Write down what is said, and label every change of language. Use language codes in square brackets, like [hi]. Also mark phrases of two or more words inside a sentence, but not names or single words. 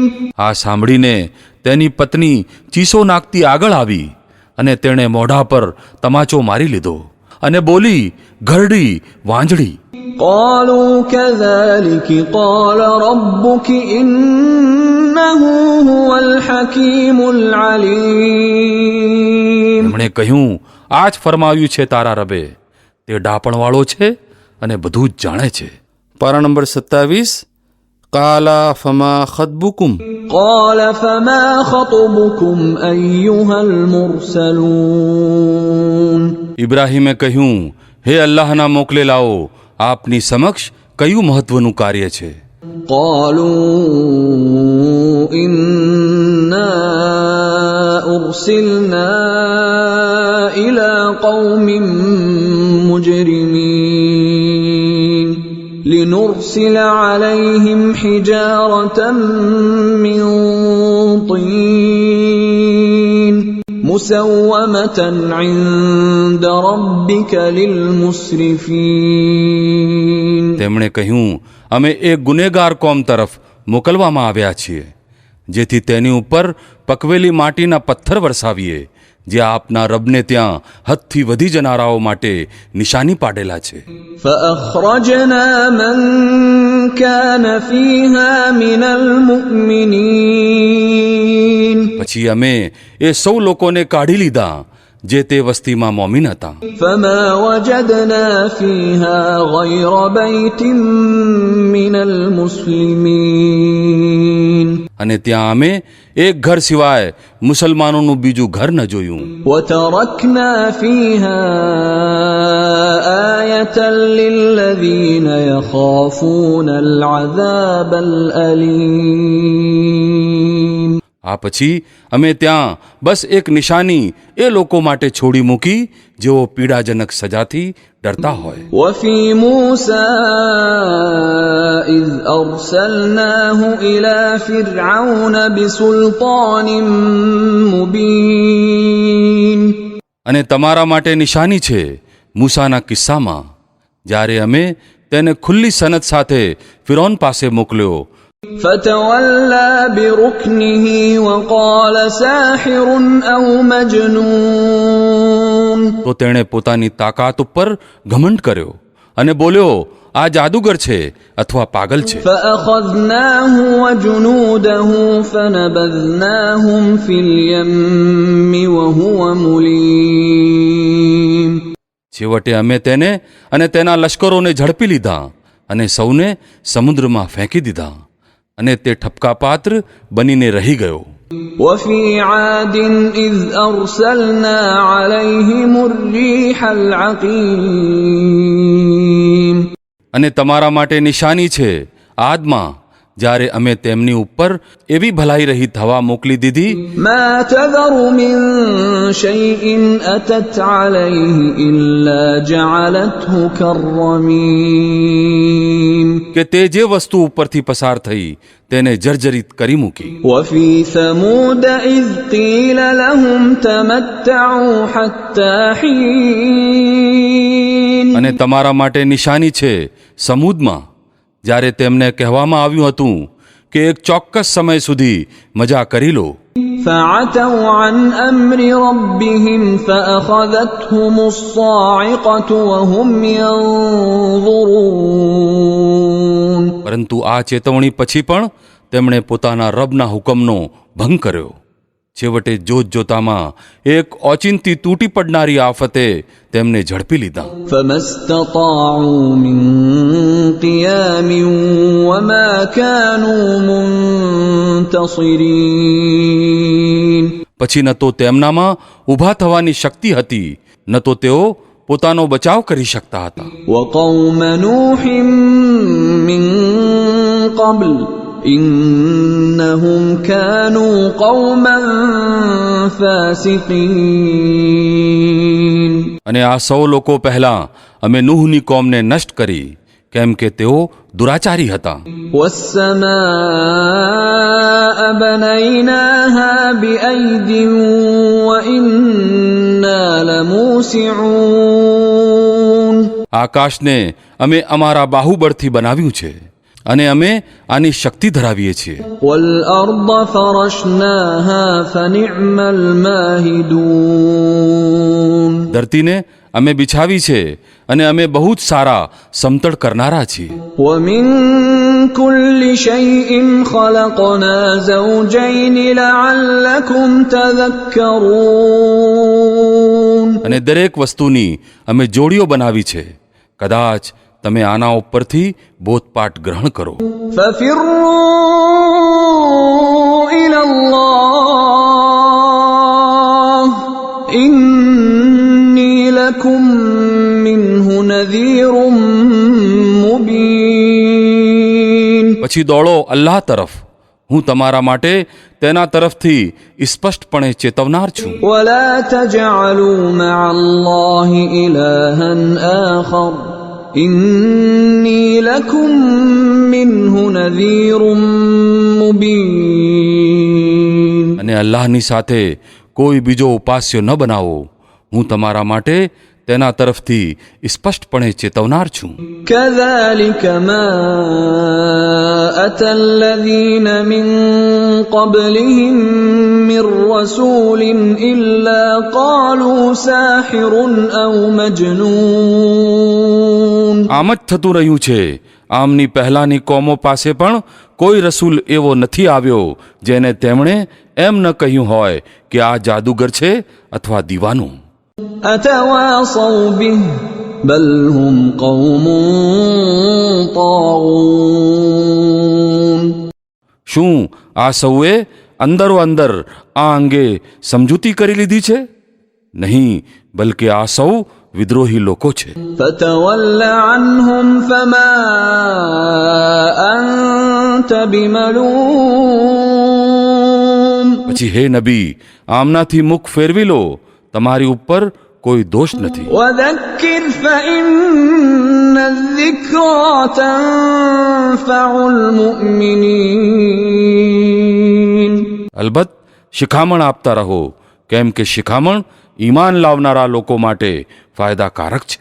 [gu] આ સાંભળીને તેની પત્ની ચીસો નાખતી આગળ આવી અને તેણે મોઢા પર તમાચો મારી લીધો અને બોલી, ઘરડી વાંજળી. [ar] قالوا كذلك قال ربك إنه هو الحكيم العليم. [gu] તેમણે કહ્યું, આ જ ફરમાવ્યું છે તારા રબે. તે ડાપણવાળો છે અને બધું જ જાણે છે. પારા નંબર [ar] 27. قال فما خطبكم. قال فما خطبكم أيها المرسلون. [gu] ઇબ્રાહીમે કહ્યું, હે અલ્લાહના મોકલેલાઓ, આપની સમક્ષ કયું મહત્વનું કાર્ય છે? [ar] قالوا إنا أرسلنا إلى قوم مجرمين لنرسل عليهم حجارة من طين مسومة عند ربك للمسرفين. [gu] તેમણે કહ્યું, અમે એક ગુનેગાર કોમ તરફ મોકલવામાં આવ્યા છીએ, જેથી તેની ઉપર પકવેલી માટીના પથ્થર વરસાવીએ, જે આપના રબને ત્યાં હદથી વધી જનારાઓ માટે નિશાની પાડેલા છે. [ar] فأخرجنا من كان فيها من المؤمنين. [gu] પછી અમે એ સૌ લોકોને કાઢી લીધા જે તે વસ્તીમાં મોમીન હતા. [ar] فما وجدنا فيها غير بيت من المسلمين. [gu] અને ત્યાં અમે એક ઘર સિવાય મુસલમાનોનું બીજું ઘર ન જોયું. [ar] وتركنا فيها آية للذين يخافون العذاب الأليم. [gu] આ પછી અમે ત્યાં બસ એક નિશાની એ લોકો માટે છોડી મૂકી જેઓ પીડાજનક સજાથી ડરતા હોય. [ar] وفي موسى إذ أرسلناه إلى فرعون بسلطان مبين. [gu] અને તમારા માટે નિશાની છે મૂસાના કિસ્સામાં, જ્યારે અમે તેને ખુલ્લી સનદ સાથે ફિરૌન પાસે મોકલ્યો. [ar] فتولى بركنه وقال ساحر أو مجنون. [gu] તો તેણે પોતાની તાકાત ઉપર ઘમંડ કર્યો અને બોલ્યો, આ જાદુગર છે અથવા પાગલ છે. [ar] فأخذناه وجنوده فنبذناهم في اليم وهو مليم. [gu] છેવટે અમે તેને અને તેના લશ્કરોને ઝડપી લીધા અને સૌને સમુદ્રમાં ફેંકી દીધા, અને તે ઠપકાપાત્ર બનીને રહી ગયો. [ar] وفي عاد إذ أرسلنا عليهم الريح العقيم. [gu] અને તમારા માટે નિશાની છે આદમાં, જ્યારે અમે તેમની ઉપર એવી ભલાઈ રહિત હવા મોકલી દીધી [ar] ما تذر من شيء أتت عليه إلا جعلته كالرميم. [gu] કે તે જે વસ્તુ ઉપરથી પસાર થઈ તેને જર્જરિત કરી મૂકી. [ar] وفي ثمود إذ قيل لهم تمتعوا حتى حين. [gu] અને તમારા માટે નિશાની છે સમૂદમાં, જ્યારે તેમને કહેવામાં આવ્યું હતું કે એક ચોક્કસ સમય સુધી મજા કરી લો. [ar] فعتوا عن أمر ربهم فأخذتهم الصاعقة وهم ينظرون. [gu] પરંતુ આ ચેતવણી પછી પણ તેમણે પોતાના રબના હુકમનો ભંગ કર્યો. છેવટે જોતજોતામાં એક ઓચિંતી તૂટી પડનારી આફતે તેમને ઝડપી લીધા. [ar] فما استطاعوا من قيام وما كانوا منتصرين. [gu] પછી ન તો તેમનામાં ઊભા થવાની શક્તિ હતી, ન તો તેઓ પોતાનો બચાવ કરી શકતા હતા. [ar] وقوم نوح من قبل إنهم كانوا قوما فاسقين. [gu] અને આ સૌ લોકો પહેલા અમે નૂહની કોમને નષ્ટ કરી, કેમ કે તેઓ દુરાચારી હતા. [ar] والسماء بنيناها بأيد وإنا لموسعون. [gu] આકાશને અમે અમારા બાહુબળથી બનાવ્યું છે અને અમે આની શક્તિ ધરાવીએ છીએ. [ar] والأرض فرشناها فنعم الماهدون. [gu] ધરતીને અમે બિછાવી છે અને અમે બહુ જ સારા સમતળ કરનારા છીએ. [ar] ومن كل شيء خلقنا زوجين لعلكم تذكرون. [gu] અને દરેક વસ્તુની અમે જોડીઓ બનાવી છે, કદાચ તમે આના ઉપરથી બોધપાઠ ગ્રહણ કરો. [ar] ففروا إلى الله إني لكم منه نذير مبين. [gu] પછી દોડો અલ્લાહ તરફ, હું તમારા માટે તેના તરફથી સ્પષ્ટપણે ચેતવનાર છું. [ar] ولا تجعلوا مع الله إلها آخر إني لكم منه نذير مبين. [gu] અને અલ્લાહની સાથે કોઈ બીજો ઉપાસ્ય ન બનાવો, હું તમારા માટે તેના તરફથી સ્પષ્ટપણે ચેતવનાર છું. [ar] كذلك ما أتى الذين من قبلهم من رسول إلا قالوا ساحر أو مجنون. [gu] આમ જ થતું રહ્યું છે. આમની પહેલાની કોમો પાસે પણ કોઈ રસૂલ એવો નથી આવ્યો જેને તેમણે એમ ન કહ્યું હોય કે આ જાદુગર છે અથવા દીવાનું. [ar] أتواصوا به بل هم قوم طاغون. [gu] શું આ સૌએ અંદરો અંદર આ અંગે સમજૂતી કરી લીધી છે? નહીં, બલકે આ સૌ વિદ્રોહી લોકો છે. [ar] فتول عنهم فما أنت بملوم. [gu] પછી હે નબી, આમનાથી મુખ ફેરવી લો, તમારી ઉપર કોઈ દોષ નથી. [ar] وذكر فإن الذكرى تنفع المؤمنين. [gu] અલબત્ત શિખામણ આપતા રહો, કેમ કે શિખામણ ઈમાન લાવનારા લોકો માટે ફાયદાકારક છે.